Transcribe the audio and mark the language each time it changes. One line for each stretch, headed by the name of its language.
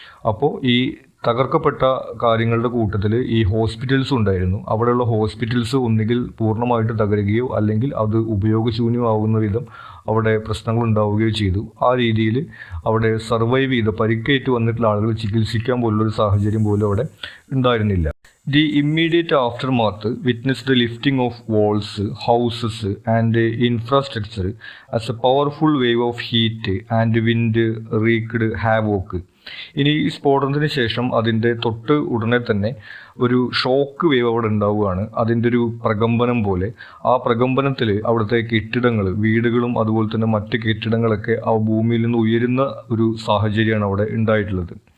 Malayalam: അപ്പോൾ ഈ തകർക്കപ്പെട്ട കാര്യങ്ങളുടെ കൂട്ടത്തിൽ ഈ ഹോസ്പിറ്റൽസ് ഉണ്ടായിരുന്നു. അവിടെയുള്ള ഹോസ്പിറ്റൽസ് ഒന്നുകിൽ പൂർണ്ണമായിട്ട് തകരുകയോ അല്ലെങ്കിൽ അത് ഉപയോഗശൂന്യമാവുന്ന വിധം അവിടെ പ്രശ്നങ്ങൾ ഉണ്ടാവുകയോ ചെയ്തു. ആ രീതിയിൽ അവിടെ സർവൈവ് ചെയ്ത പരിക്കേറ്റ് വന്നിട്ടുള്ള ആളുകൾ ചികിത്സിക്കാൻ പോലുള്ളൊരു സാഹചര്യം പോലും അവിടെ ഉണ്ടായിരുന്നില്ല.
English: The immediate aftermath witnessed the lifting of walls, houses and infrastructure as a powerful wave of heat and wind wreaked havoc.
Malayalam: ഇനി ഈ സ്ഫോടനത്തിന് ശേഷം അതിൻ്റെ തൊട്ട് ഉടനെ തന്നെ ഒരു ഷോക്ക് വേവ് അവിടെ ഉണ്ടാവുകയാണ്. അതിൻ്റെ ഒരു പ്രകമ്പനം പോലെ. ആ പ്രകമ്പനത്തിൽ അവിടുത്തെ കെട്ടിടങ്ങൾ, വീടുകളും അതുപോലെ തന്നെ മറ്റ് കെട്ടിടങ്ങളൊക്കെ ആ ഭൂമിയിൽ നിന്ന് ഉയരുന്ന ഒരു സാഹചര്യമാണ് അവിടെ ഉണ്ടായിട്ടുള്ളത്.